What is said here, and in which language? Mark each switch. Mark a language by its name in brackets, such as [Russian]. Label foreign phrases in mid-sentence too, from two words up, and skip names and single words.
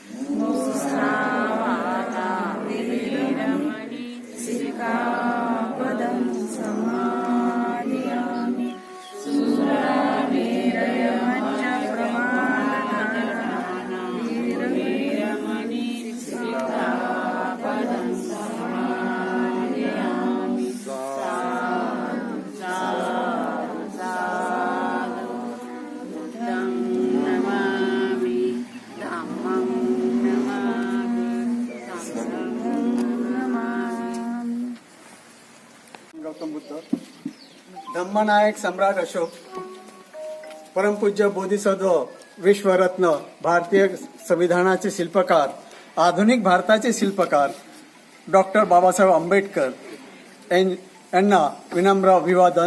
[Pali] मुसावादा वीरमणि सिक्खापदं समादियामि. सुरावीरयमच्च प्रमाणदाना वीरमणि सिक्खापदं समादियामि. साधु बुद्धं नमामि, धम्मं नमामि, संघं नमामि. [Marathi] गौतम बुद्ध, धम्मनायक सम्राट अशोक, परमपूज्य बोधिसत्व, विश्वरत्न, भारतीय संविधानाचे शिल्पकार, आधुनिक भारताचे शिल्पकार डॉक्टर बाबासाहेब आंबेडकर यांना विनम्र अभिवादन.